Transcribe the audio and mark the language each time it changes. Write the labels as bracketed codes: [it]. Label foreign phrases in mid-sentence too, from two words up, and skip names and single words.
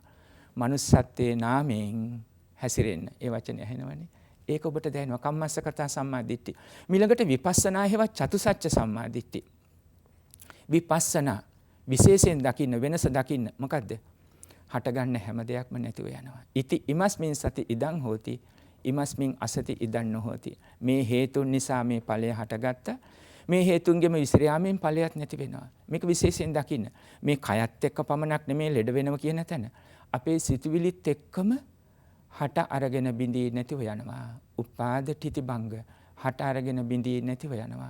[si] මනුස්සත්වයේ නාමයෙන් හැසිරෙන්න. ඒ වචනේ ඇහෙනවනේ. ඒක ඔබට දැනෙනවා. [pi] කම්මස්ස කතා සම්මාදිට්ඨි. [si] ඊළඟට විපස්සනා හේවත් චතුසත්‍ය සම්මාදිට්ඨි. විපස්සනා විශේෂයෙන් දකින්න වෙනස දකින්න මොකද්ද? හටගන්න හැම දෙයක්ම නැතිව යනවා. [pi] ඉති ඉමස්මින් සති ඉදං හෝති ඉමස්මින් අසති ඉදං නොහෝති. [si] මේ හේතුන් නිසා මේ ඵලය හටගත්තා. මේ හේතුන්ගෙම විසිරයාමෙන් ඵලයක් නැති වෙනවා. මේක විශේෂයෙන් දකින්න. මේ කයත් එක්ක පමණක් නෙමේ ලෙඩ වෙනවා කියන තැන. අපේ සිතුවිලිත් එක්කම හට අරගෙන බිඳී නැතිව යනවා. [pi] උපාද තිති භංග [si] හට අරගෙන බිඳී නැතිව යනවා.